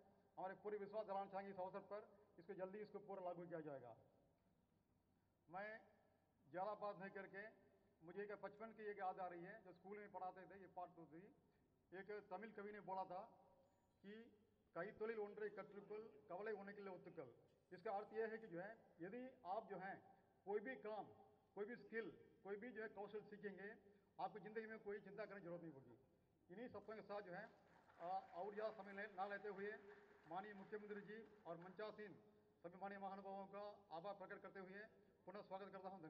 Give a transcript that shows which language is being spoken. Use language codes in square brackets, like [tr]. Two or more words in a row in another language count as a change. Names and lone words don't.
[hi] हमारे पूरे विश्वास दिलाना चाहेंगे इस अवसर पर इसको जल्दी इसको पूरा लागू किया जाएगा। मैं ज़्यादा बात नहीं करके मुझे एक बचपन की एक याद आ रही है जो स्कूल में पढ़ाते थे, ये पाठ थी। एक तमिल कवि ने बोला था कि कई [ta] தொழில் ஒன்றை கற்றுக்கொள் கவலை உனக்கில்லை ஒத்துக்கல்। [hi] इसका अर्थ यह है कि जो है यदि आप जो है कोई भी काम, कोई भी स्किल, कोई भी जो है कौशल सीखेंगे, आपकी ज़िंदगी में कोई चिंता करने की जरूरत नहीं होगी। इन्हीं शब्दों के साथ जो है और ज़्यादा समय ना लेते हुए माननीय मुख्यमंत्री जी और मंचासीन सभी माननीय महानुभावों का आभार प्रकट करते हुए पुनः स्वागत करता हूं।